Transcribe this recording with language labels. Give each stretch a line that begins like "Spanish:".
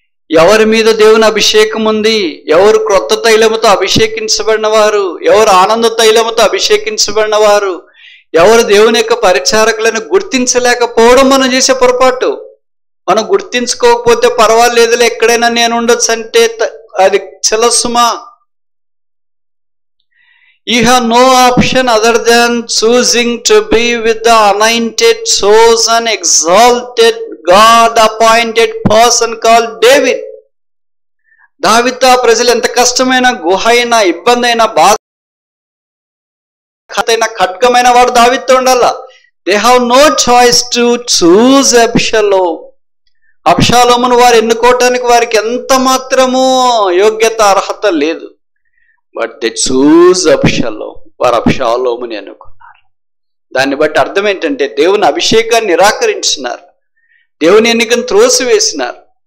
Telugu: ఎవరి మీద దేవుని అభిషేకం ఉంది, ఎవరు క్రొత్త తైలముతో అభిషేకించబడిన వారు, ఎవరు ఆనంద తైలముతో అభిషేకించబడిన వారు, ఎవరు దేవుని యొక్క పరిచారకులను గుర్తించలేకపోవడం మనం చేసే పొరపాటు. మనం గుర్తించుకోకపోతే పర్వాలేదులే, ఎక్కడైనా నేను ఉండొచ్చు అంటే అది చెలసుమా.
English: You have no option other than choosing to be with the anointed, chosen, exalted, God-appointed person called David.
Telugu: దావీదు ప్రజలు ఎంత కష్టమైన గుహ అయినా, ఇబ్బంది అయినా, బాధ అయినా, ఖడ్గమైన వాడు దావీదుతో ఉండాల.
English: They have no choice to choose అబ్షాలోము.
Telugu: అబ్షాలోమును వారు ఎన్నుకోవటానికి వారికి ఎంత మాత్రమూ యోగ్యత, అర్హత లేదు.
English: But they choose అబ్షాలోము.
Telugu: వారు అబ్షాలోముని అనుకున్నారు. దాన్ని బట్టి అర్థం ఏంటంటే దేవుని అభిషేకాన్ని నిరాకరించినారు, దేవుని ఎన్నికను త్రోసివేసినారు.